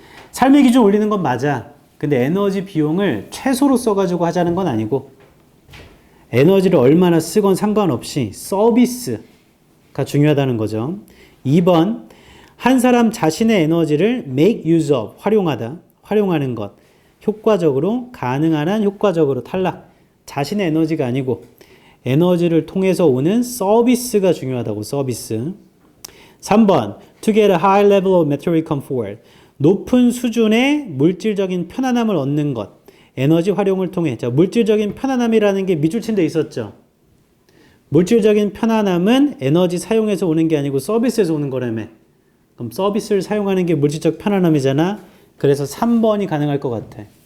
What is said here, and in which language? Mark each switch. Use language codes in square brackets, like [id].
[ko] 삶의 기준 올리는 건 맞아. 근데 에너지 비용을 최소로 써가지고 하자는 건 아니고, 에너지를 얼마나 쓰건 상관없이 서비스가 중요하다는 거죠. 2번, 한 사람 자신의 에너지를 make use of, 활용하는 것. 효과적으로, 가능한 한 효과적으로. 탈락. 자신의 에너지가 아니고 에너지를 통해서 오는 서비스가 중요하다고, 서비스. [en] 3번, to get a high level of material comfort. [ko] 높은 수준의 물질적인 편안함을 얻는 것. 에너지 활용을 통해. 자, 물질적인 편안함이라는 게 밑줄 친 데 있었죠. 물질적인 편안함은 에너지 사용해서 오는 게 아니고 서비스에서 오는 거라며. 그럼 서비스를 사용하는 게 물질적 편안함이잖아. 그래서 3번이 가능할 것 같아.